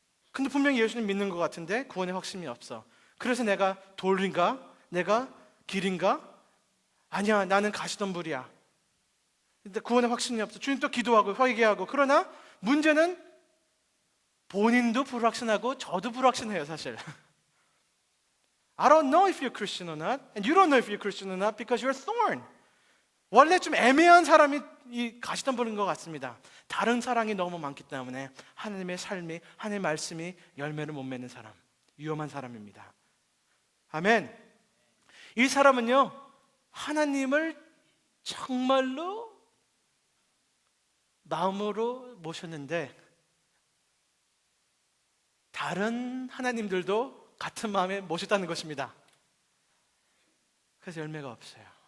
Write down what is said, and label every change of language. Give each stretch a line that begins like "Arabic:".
Korean: 근데 분명히 예수님 믿는 것 같은데 구원의 확신이 없어. 그래서 내가 돌인가? 내가 길인가? 아니야, 나는 가시덤불이야. 근데 구원의 확신이 없어. 주님 또 기도하고 회개하고. 그러나 문제는 본인도 불확신하고 저도 불확신해요, 사실.
English: I don't know if you're Christian or not, and you don't know if you're Christian or not because you're a thorn.
Korean: 원래 좀 애매한 사람이 이 가시덤불인 것 같습니다. 다른 사랑이 너무 많기 때문에 하나님의 삶이, 하나님의 말씀이 열매를 못 맺는 사람, 위험한 사람입니다. 아멘. 이 사람은요, 하나님을 정말로 마음으로 모셨는데 다른 하나님들도 같은 마음에 모셨다는 것입니다. 그래서 열매가 없어요.